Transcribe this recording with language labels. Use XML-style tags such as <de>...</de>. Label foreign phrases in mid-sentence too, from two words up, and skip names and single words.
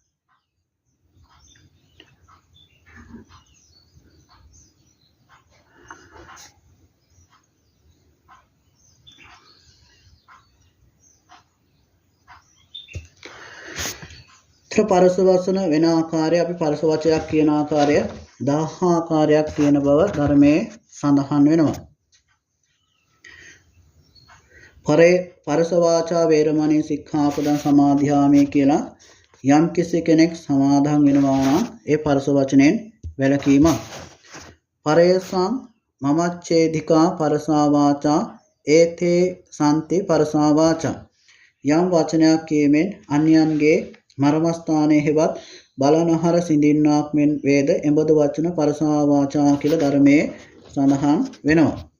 <si>පරස වචන වෙන ආකාරය අපි පරස වචනයක් කියන ආකාරය 10 ආකාරයක් තියෙන බව ධර්මයේ සඳහන් වෙනවා.</si> <pi>පරස වාචා වේරමණී සික්ඛාපදං සමාදියාමි</pi> <si>කියලා යම් කිසි කෙනෙක් සමාදන් වෙනවා නම් ඒ පරස වචනෙන් වැළකීමක්.</si> <pi>පරේසං මමච්ඡේදිකා පරසා වාචා ඒතේ සම්ති පරසා වාචා</pi> <si>යම් වචනයක් කියමින් අන්‍යයන්ගේ මර්මස්ථානයේ හෙවත් බලනහර සිඳින්නාක් මෙන් වේද එබඳු වචන</si> <pi>පරසා වාචා</pi> <si>කියලා ධර්මයේ සඳහන් වෙනවා.</si>